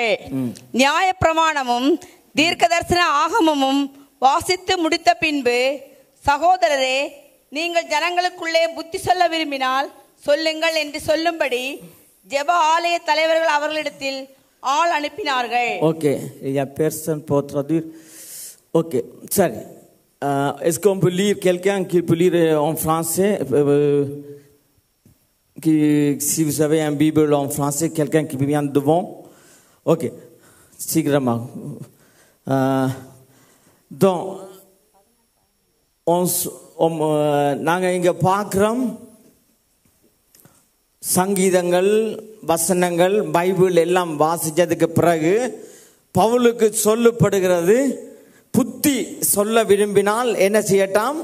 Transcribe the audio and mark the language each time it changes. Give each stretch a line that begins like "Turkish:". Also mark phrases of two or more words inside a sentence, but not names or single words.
Tamil: நியாய பிரமாணமும் தீர்க்கதரிசன ஆகமமும் வாசித்து முடித்த பின்பு, சகோதரரே, நீங்கள் ஜனங்களுக்குள்ளே புத்தி சொல்ல விரும்பினால் சொல்லுங்கள் என்று சொல்லும்படி ஜெப ஆலய தலைவர்கள் அவர்களிடத்தில் ஆள் அனுப்பினார்கள். ஓகே,
French: il y a personne pour traduire.
English: Ok, sorry.
French: Est-ce qu'on peut lire quelqu'un qui peut lire en français? Si vous avez un Bible en français, quelqu'un qui vient devant. Ok, sicurement. Donc,
Tamil: நாங்கள் இங்கே பார்க்குறோம், சங்கீதங்கள், வசனங்கள், பைபிள் எல்லாம் வாசித்ததுக்கு பிறகு பவுலுக்கு சொல்லப்படுகிறது, புத்தி சொல்ல விரும்பினால் என்ன செய்யட்டாம்?